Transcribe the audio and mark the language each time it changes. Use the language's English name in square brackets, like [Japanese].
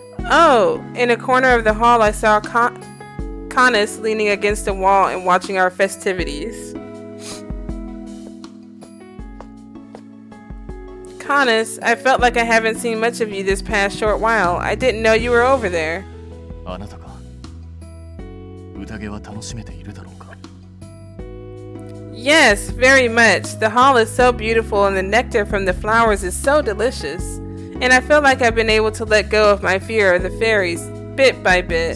[English] Oh, in a corner of the hall I saw Canus leaning against a wall and watching our festivities. Canus, I felt like I haven't seen much of you this past short while. I didn't know you were over there. [Japanese] あなたか。宴は楽しめているだろうか。 [English] Yes, very much. The hall is so beautiful and the nectar from the flowers is so delicious. And I feel like I've been able to let go of my fear of the fairies bit by bit.